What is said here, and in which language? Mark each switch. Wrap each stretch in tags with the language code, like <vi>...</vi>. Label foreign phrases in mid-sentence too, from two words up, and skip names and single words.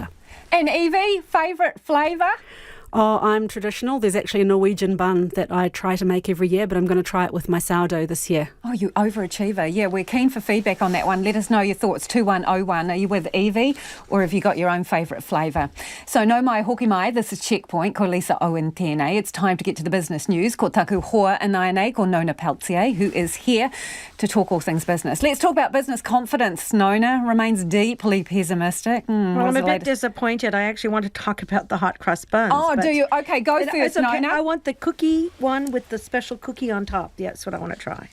<en>And Evie, favourite flavour? Oh, I'm traditional. There's actually a Norwegian bun that I try to make every year, but I'm going to try it with my sourdough this year. Oh, you overachiever. Yeah, we're keen for feedback on that one. Let us know your thoughts. 2101. Are you with Evie or have you got your own favourite flavour?</en> <mi>So no mai hoki mai,</mi> <en>this is Checkpoint.</en> <mi>Ko Lisa Owen tēnei.</mi> <en>It's time to get to the business news.</en> <mi>Ko taku hoa anai ko Nona Peltier,</mi> <en>who is here to talk all things business. Let's talk about business confidence. Nona remains deeply pessimistic. Well, I'm a bit disappointed. I actually want to talk about the hot crust buns. Oh, do you? Okay, go first, okay. Nona. I want the cookie one with the special cookie on top. Yeah, that's what I want to try.</en>